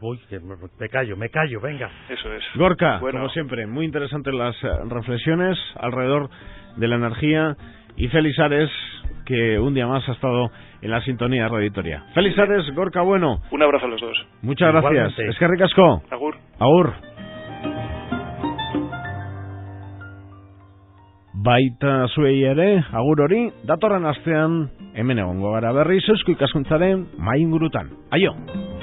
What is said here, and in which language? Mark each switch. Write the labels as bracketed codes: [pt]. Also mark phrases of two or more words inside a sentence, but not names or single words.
[es] Uy, que me callo, venga. Eso es. Gorka, bueno, como siempre, muy interesantes las reflexiones alrededor de la energía. Y Félix Ares, que un día más ha estado en la sintonía de Radio Vitoria. Félix Ares, Gorka Bueno. Un abrazo a los dos. Muchas gracias. Igualmente. [eu] Eskerrik asko. Agur. Agur. Baita zuei ere, agur hori, datorren astean hemen egongo gara berriz Eusko Ikaskuntzaren mahai ingurutan. Aio!